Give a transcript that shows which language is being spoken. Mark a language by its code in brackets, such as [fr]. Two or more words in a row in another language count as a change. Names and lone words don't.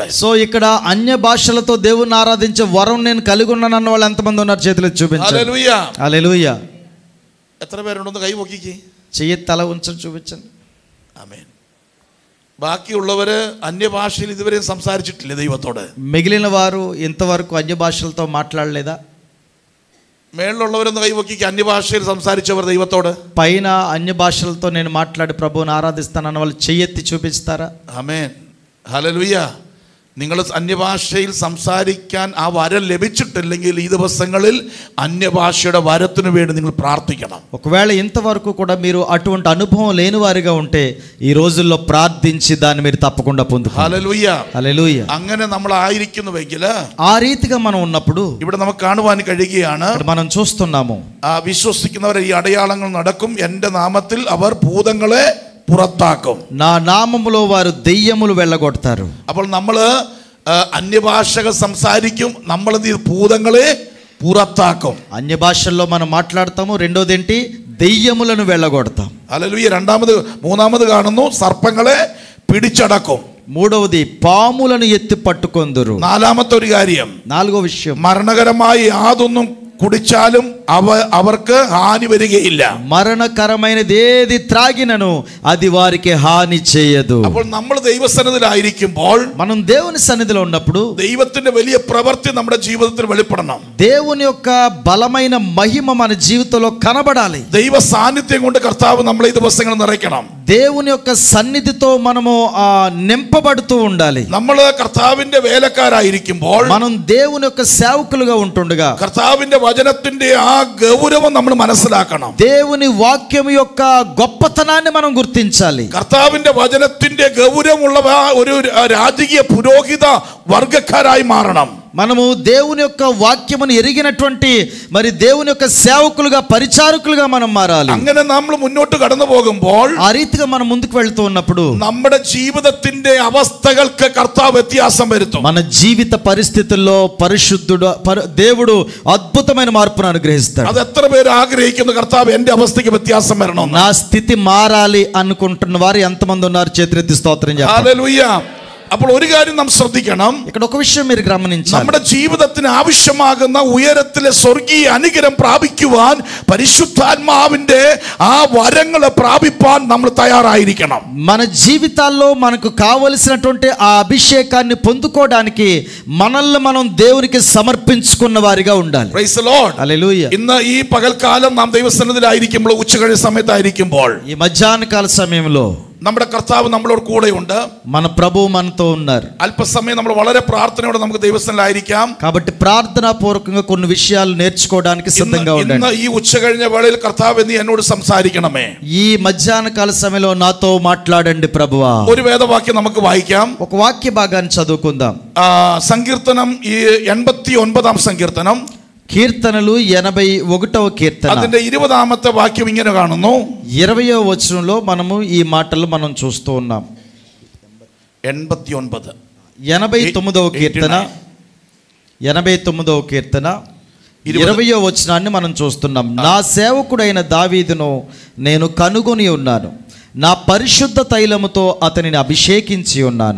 [te] సో ఇక్కడ అన్య భాషలతో దేవుని ఆరాధించే వరం నేను కలిగి ఉన్నాను అన్న వాళ్ళు ఎంతమంది ఉన్నారు? చేతులు చూపించండి. [ml] ഹല്ലേലൂയ. [te] హల్లెలూయా. [ml] എത്ര പേരുണ്ടെന്ന് കൈ പൊക്കിക്ക്. [te] చెయ్యి తల ఉంచండి, చూపించండి. [ml] ആമേൻ. ബാക്കിയുള്ളവര് അന്യഭാഷയിൽ ഇതുവരെയും സംസാരിച്ചിട്ടില്ല ദൈവത്തോട്. [te] మిగిలిన వారు ఇంతవరకు అన్య భాషలతో మాట్లాడలేదా? [ml] മേളിലുള്ളവരൊന്ന് കൈവക്കിക്ക്. അന്യഭാഷയിൽ സംസാരിച്ചവർ ദൈവത്തോട്. [te] పైన అన్య భాషలతో నేను మాట్లాడి ప్రభువుని ఆరాధిస్తానన్న వాళ్ళు చెయ్యెత్తి చూపిస్తారా? [ml] ആമേൻ. ഹല്ലേലൂയ. നിങ്ങൾ അന്യഭാഷയിൽ സംസാരിക്കാൻ ആ വരം ലഭിച്ചിട്ടില്ലെങ്കിൽ ഈ ദിവസങ്ങളിൽ അന്യഭാഷയുടെ വരത്തിനു വേണ്ടി നിങ്ങൾ പ്രാർത്ഥിക്കണം. [te] ఒకవేళ ఇంతవరకు కూడా మీరు అటువంటి అనుభవం లేని వారిగా ఉంటే ఈ రోజుల్లో ప్రార్థించి దాన్ని మీరు తప్పకుండా పొందుకోవాలి. [ml] ഹല്ലേലൂയ. [te] హల్లెలూయా. [ml] അങ്ങനെ നമ്മൾ ആയിരിക്കുന്നുവെങ്കിൽ [te] ఆ రీతిగా మనం ఉన్నప్పుడు [ml] ഇവിടെ നമുക്ക് കാണുവാൻ കഴിയുകയാണ്, [te] మనం చూస్తున్నాము, [ml] വിശ്വസിക്കുന്നവരെ ഈ അടയാളങ്ങൾ നടക്കും, എൻ്റെ നാമത്തിൽ അവർ ഭൂതങ്ങളെ പുറത്താക്കും, [te] నా నామములో వారు దెయ్యములు వెళ్ళగొడతారు. [ml] അപ്പോൾ നമ്മൾ അന്യഭാഷകൾ സംസാരിക്കും, നമ്മൾ ഭൂതങ്ങളെ പുറത്താക്കും. [te] అన్య భాషల్లో మనం మాట్లాడతాము. రెండోది ఏంటి? దెయ్యములను వెళ్ళగొడతాం. [ml] ഹല്ലേലൂയ. മൂന്നാമത് കാണുന്നു, സർപ്പങ്ങളെ പിടിച്ചടക്കും. [te] మూడవది పాములను ఎత్తి పట్టుకొందురు. [ml] നാലാമത്തെ ഒരു കാര്യം, [te] నాలుగో విషయం, [ml] മരണകരമായി യാതൊന്നും കുടിച്ചാലും അവർക്ക് ഹാനി വരികയില്ല. [te] മരണകരమైనది ఏది త్రాగినను అది వారికి హాని చేయదు. [ml] അപ്പോൾ നമ്മൾ ദൈവസന്നിധിയിലായിരിക്കുമ്പോൾ, [te] మనం దేవుని సన్నిధిలో ఉన్నప్పుడు [ml] ദൈവത്തിന്റെ വലിയ പ്രവൃത്തി നമ്മുടെ ജീവിതത്തിൽ വെളിപ്പെടണം. [te] దేవుని యొక్క బలమైన మహిమ మన జీవితంలో కనబడాలి. [ml] ദൈവ സാന്നിധ്യം കൊണ്ട് കർത്താവ് നമ്മളെ ഈ ദിവസങ്ങൾ നിറയ്ക്കണം. [te] దేవుని యొక్క సన్నిధితో మనము నింపబడుతూ ఉండాలి. [ml] നമ്മൾ കർത്താവിന്റെ വേലക്കാരായിരിക്കുമ്പോൾ, [te] మనం దేవుని యొక్క సేవకులుగా ఉంటుండగా [ml] കർത്താവിന്റെ വചനത്തിന്റെ ആ ഗൗരവം നമ്മൾ മനസ്സിലാക്കണം. [te] దేవుని వాక్యం యొక్క గొప్పతనాన్ని మనం గుర్తించాలి. [ml] കർത്താവിന്റെ വചനത്തിന്റെ ഗൗരവമുള്ള ഒരു രാജകീയ പുരോഹിത വർഗക്കാരായി മാറണം. [te] మనము దేవుని యొక్క వాక్యమును ఎరిగినటువంటి మరి దేవుని యొక్క సేవకులుగా పరిచారకులుగా మనం మారాలి. [ml] അങ്ങനെ നമ്മൾ മുന്നോട്ട് കടന്നു പോകുമ്പോൾ, [te] ఆ రీతిగా మనం ముందుకు వెళ్తూ ఉన్నప్పుడు [ml] നമ്മുടെ ജീവിതത്തിന്റെ അവസ്ഥകൾക്ക് കർത്താവ് വ്യത്യാസം വരുത്തും. [te] మన జీవిత పరిస్థితుల్లో పరిశుద్ధుడు దేవుడు అద్భుతమైన మార్పును అనుగ్రహిస్తాడు. [ml] അത് എത്ര പേര് ആഗ്രഹിക്കുന്നു കർത്താവ് എന്റെ അവസ്ഥയ്ക്ക് വ്യത്യാസം വരണം? [te] నా స్థితి మారాలి అనుకుంటున్న వారు ఎంతమంది ఉన్నారు? చేతులెత్తి స్తోత్రం చెప్పండి. హల్లెలూయ. [ml] അപ്പോൾ ഒരു കാര്യം നാം ശ്രദ്ധിക്കണം. [te] ఇక్కడ ఒక విషయం మీరు గమనించాలి. [ml] നമ്മുടെ ജീവിതത്തിന് ആവശ്യമാകുന്ന ഉയരത്തിലെ സ്വർഗീയ അനുഗ്രഹം പ്രാപിക്കുവാൻ പരിശുദ്ധാത്മാവിന്റെ ആ വരങ്ങളെ പ്രാപിപ്പാൻ നമ്മൾ തയ്യാറായിരിക്കണം. [te] మన జీవితాల్లో మనకు కావలసినటువంటి ఆ అభిషేకాన్ని పొందుకోవడానికి మనల్ని మనం దేవునికి సమర్పించుకున్న వారిగా ఉండాలి. [en] Praise the Lord. [te] హల్లెలూయా. [ml] ഇന്ന് ഈ പകൽക്കാലം നാം ദൈവസന്നിധിയിലായിരിക്കുമ്പോൾ, ഉച്ചകഴിഞ്ഞ സമയത്തായിരിക്കുമ്പോൾ, [te] ఈ మధ్యాహ్న కాల సమయంలో [ml] നമ്മുടെ കർത്താവ് നമ്മളോട് കൂടെയുണ്ട്. [te] మన ప్రభువు మనతో ఉన్నారు. [ml] അല്പസമയം നമ്മൾ വളരെ പ്രാർത്ഥനയോടെ നമുക്ക് ദൈവസന്നിധിയിലായിരിക്കാം. [te] కాబట్టి ప్రార్థనా పూర్వకంగా కొన్ని విషయాలు నేర్చుకోవడానికి సిద్ధంగా ఉండండి. [ml] ഇന്ന് ഈ ഉച്ചകഴിഞ്ഞ വേളയിൽ കർത്താവ് നീ എന്നോട് സംസാരിക്കണമേ. [te] ఈ మధ్యాహ్న కాల సమయంలో నాతో మాట్లాడండి ప్రభువా. [ml] ഒരു വേദവാക്യം നമുക്ക് വായിക്കാം. [te] ఒక వాక్య భాగాన్ని చదువుకుందాం. [ml] സങ്കീർത്തനം 89-ാം സങ്കീർത്തനം, [te] కీర్తనలు 81వ కీర్తన, [ml] അതിന്റെ 20ാമത്തെ വാക്യം ఇങ്ങനെ കാണുന്നു. [te] 20వ వచనంలో మనము ఈ మాటలు మనం చూస్తూ ఉన్నాం. 89 89వ కీర్తన 89వ కీర్తన 20వ వచనాన్ని మనం చూస్తున్నాం. నా సేవకుడైన దావీదును నేను కనుగొని ఉన్నాను, నా పరిశుద్ధ తైలముతో అతనిని అభిషేకించి ఉన్నాను.